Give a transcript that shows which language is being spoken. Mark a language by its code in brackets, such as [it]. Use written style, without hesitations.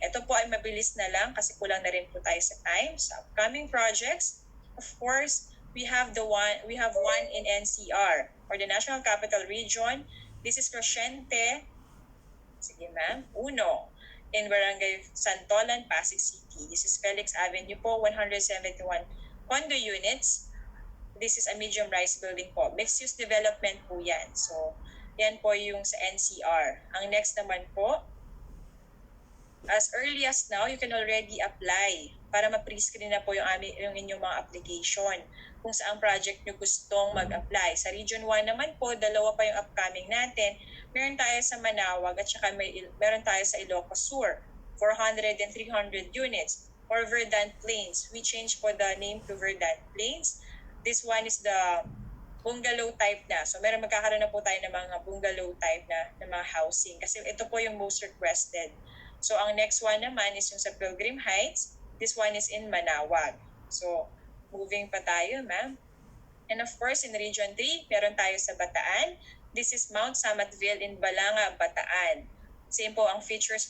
[tl] Ito po ay mabilis na lang kasi kulang na rin po tayo sa time. Sa [en] upcoming projects, of course, we have one in NCR or the National Capital Region. This is Crescente, [tl] sige ma'am, [en] Uno, in Barangay Santolan, Pasig City. This is Felix Avenue po, 171 condo units. This is a medium-rise building po. Mixed-use development [tl] po yan. So, yan po yung sa NCR. Ang next naman po, [en] as early as now, you can already apply [tl] para ma-pre-screen na po yung inyong mga application kung saang project nyo gustong mag-apply. Sa Region 1 naman po, 2 pa yung upcoming natin. Meron tayo sa Manawag at saka meron tayo sa Ilocos Sur, 400 and 300 units. [en] Or Verdant Plains. We changed po the name to Verdant Plains. This one is the bungalow type na. [tl] So magkakaroon na po tayo ng mga bungalow type na mga housing. Kasi ito po yung [en] most requested. [tl] So ang next one naman is yung sa Pilgrim Heights. [en] This one is in Manawag. So moving [tl] pa tayo ma'am. [en] And of course in Region 3, [tl] meron tayo sa Bataan. [en] This is Mount Samatville in Balanga, Bataan. Same po ang features.